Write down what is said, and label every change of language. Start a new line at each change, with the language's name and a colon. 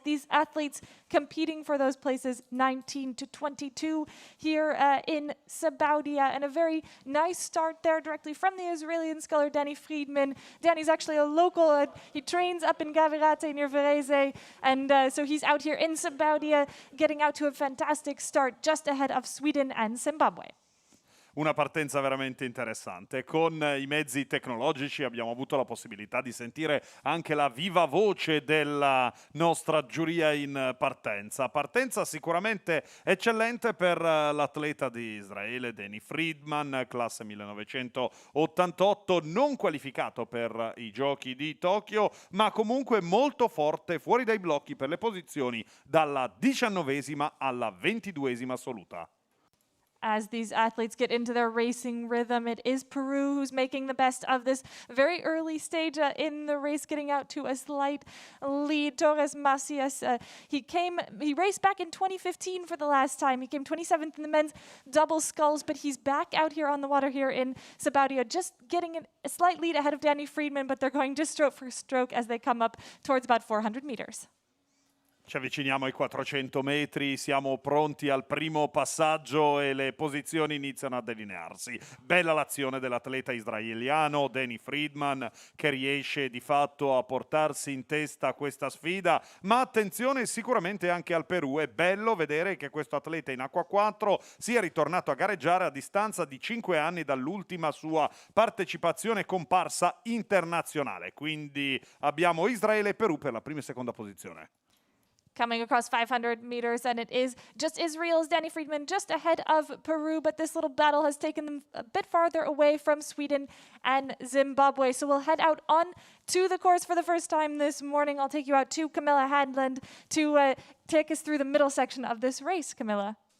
English: These athletes competing for those places 19 to 22 here in Sabaudia. And a very nice start there directly from the Israeli sculler Danny Friedman. Danny's actually a local. He trains up in Gavirate near Varese. And so he's out here in Sabaudia getting out to a fantastic start just ahead of Sweden and Zimbabwe.
Italian: Una partenza veramente interessante. Con i mezzi tecnologici abbiamo avuto la possibilità di sentire anche la viva voce della nostra giuria in partenza. Partenza sicuramente eccellente per l'atleta di Israele, Danny Friedman, classe 1988, non qualificato per i giochi di Tokyo, ma comunque molto forte fuori dai blocchi per le posizioni dalla 19esima alla 22esima assoluta.
English: As these athletes get into their racing rhythm, it is Peru who's making the best of this very early stage in the race, getting out to a slight lead. Torres Macias, he raced back in 2015 for the last time. He came 27th in the men's double sculls, but he's back out here on the water here in Sabaudia, just getting a slight lead ahead of Danny Friedman, but they're going just stroke for stroke as they come up towards about 400 meters.
Italian: Ci avviciniamo ai 400 metri, siamo pronti al primo passaggio e le posizioni iniziano a delinearsi. Bella l'azione dell'atleta israeliano Danny Friedman che riesce di fatto a portarsi in testa questa sfida, ma attenzione sicuramente anche al Perù. È bello vedere che questo atleta in acqua 4 sia ritornato a gareggiare a distanza di 5 anni dall'ultima sua partecipazione comparsa internazionale. Quindi abbiamo Israele e Perù per la prima e seconda posizione.
English: Coming across 500 meters, and it is just Israel's Danny Friedman just ahead of Peru, but this little battle has taken them a bit farther away from Sweden and Zimbabwe. So we'll head out on to the course for the first time this morning. I'll take you out to Camilla Hadland to take us through the middle section of this race, Camilla.